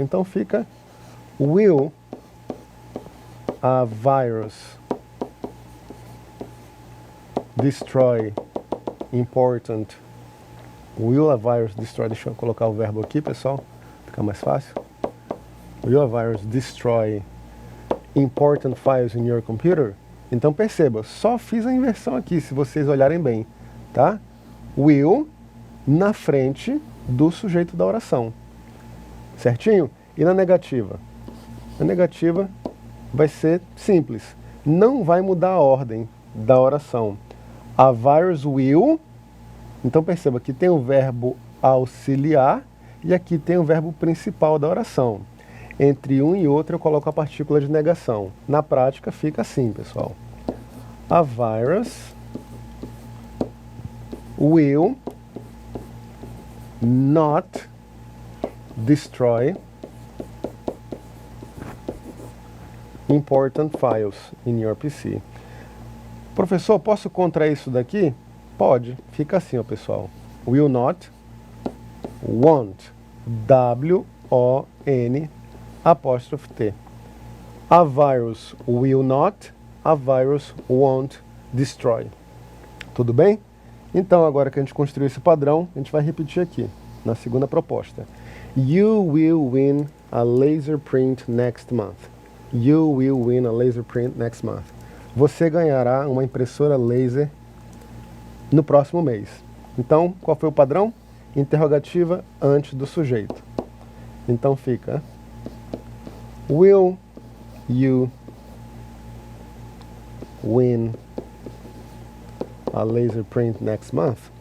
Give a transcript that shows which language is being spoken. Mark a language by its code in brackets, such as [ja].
[pt] Então fica [en] will a virus destroy important. Will a virus destroy, [pt] deixa eu colocar o verbo aqui, pessoal, fica mais fácil. [en] Will a virus destroy important files in your computer? [pt] Então perceba, só fiz a inversão aqui, se vocês olharem bem, tá? Will na frente do sujeito da oração, certinho? E na negativa? Na negativa vai ser simples, não vai mudar a ordem da oração. [en] A virus will, [pt] então perceba que tem o verbo auxiliar e aqui tem o verbo principal da oração. Entre um e outro eu coloco a partícula de negação. Na prática fica assim, pessoal. [en] A virus will not destroy important files in your PC. [pt] Professor, posso contrair isso daqui? Pode. Fica assim, ó, pessoal. [en] Will not, won't. [pt] W-O-N apóstrofe T. [en] A virus will not, a virus won't destroy. [pt] Tudo bem? Então, agora que a gente construiu esse padrão, a gente vai repetir aqui, na segunda proposta. [en] You will win a laser print next month. You will win a laser print next month. [pt] Você ganhará uma impressora laser no próximo mês. Então, qual foi o padrão? Interrogativa antes do sujeito. Então fica: [en] Will you win a laser print next month?